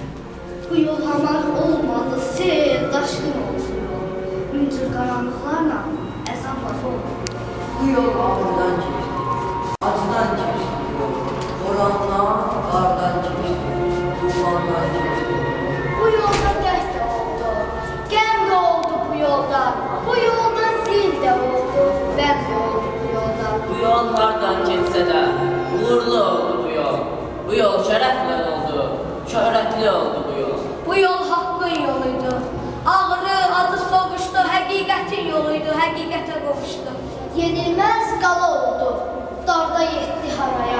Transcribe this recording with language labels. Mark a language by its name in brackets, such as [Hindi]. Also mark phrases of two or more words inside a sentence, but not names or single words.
[Azerbaijani] Bu yol hamar olmalı, sel, daşkın olsun yol. Müncür karanlıklarla əzabla dolu. Bu yol ağırdan keçdi, acıdan keçdi yol. Borandan, qardan keçdi, tufandan keçdi. Bu yolda dert de oldu, gəm de oldu bu yolda. Bu yolda zil de oldu, bəm de oldu bu yolda. Bu yol hardan keçsə də, uğurlu oldu bu yol. Bu yol şərəflə oldu, şöhrətli oldu bu yol. Bu yol haqqın yoluydu. Ağrı, adı soğuşdu, həqiqətin yoluydu, həqiqətə qovuşdu. Yenilməz qala oldu, darda yetdi haraya.